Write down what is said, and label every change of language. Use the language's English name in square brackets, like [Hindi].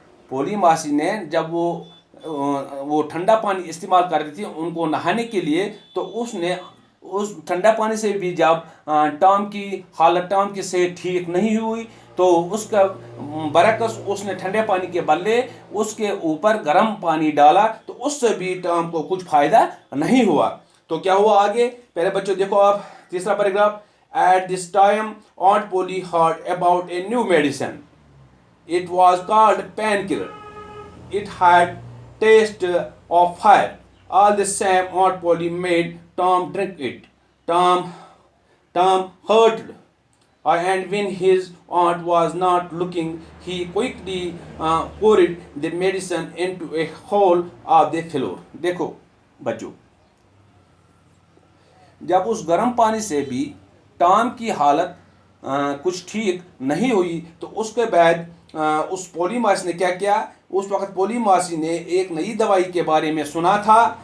[Urdu] پولی ماسی نے جب وہ ٹھنڈا پانی استعمال کر رہی تھی ان کو نہانے کے لیے تو اس نے اس ٹھنڈا پانی سے بھی جب ٹام کی صحت ٹھیک نہیں ہوئی تو اس کا برعکس اس نے ٹھنڈے پانی کے بدلے اس کے اوپر گرم پانی ڈالا تو اس سے بھی ٹام کو کچھ فائدہ نہیں ہوا. تو کیا ہوا آگے؟ پہلے بچوں دیکھو آپ تیسرا paragraph. [English] At this time Aunt Polly heard about a new medicine. It was called painkiller. It had taste of fire. All the same Aunt Polly made Tom drink it. Tom hurted, and when his aunt was not looking, he quickly poured the medicine into a hole of the floor. [Urdu] دیکھو بچوں جب اس گرم پانی سے بھی Tom کی حالت کچھ ٹھیک نہیں ہوئی تو اس کے بعد اس پولی ماسی نے کیا کیا؟ اس وقت پولی ماسی نے ایک نئی دوائی کے بارے میں سنا تھا.